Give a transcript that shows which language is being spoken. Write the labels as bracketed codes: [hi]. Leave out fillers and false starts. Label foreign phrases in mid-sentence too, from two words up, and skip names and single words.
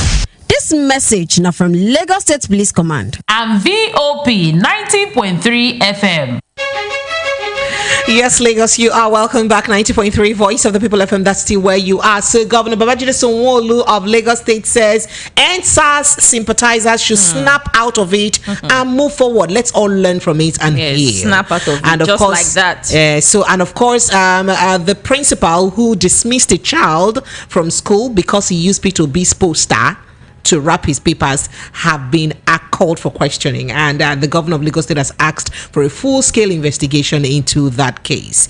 [en] This message now from Lagos State Police Command and VOP 90.3 FM. Yes, Lagos, you are welcome back. 90.3 Voice of the People FM. That's still where you are. So, Governor Babajide Sanwo-Olu of Lagos State says Endsars sympathizers should snap out of it and move forward. Let's all learn from it and heal. Snap out of it, and of just course, like that. The principal who dismissed a child from school because he used P2B's poster to wrap his papers have been called for questioning, and the governor of Lagos State has asked for a full-scale investigation into that case.